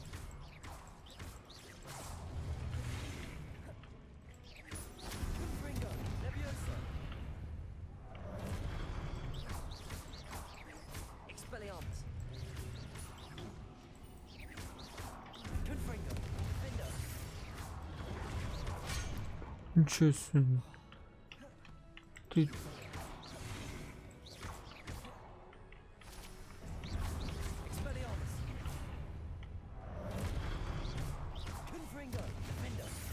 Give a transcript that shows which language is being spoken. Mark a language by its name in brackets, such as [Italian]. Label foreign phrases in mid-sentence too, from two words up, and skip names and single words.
[Latin] Confringo. Leviosa. Expelliarmus. Confringo. Defender. [Ukrainian] Нічого собі. Ти... [Latin] Expelliarmus. Confringo. Defender.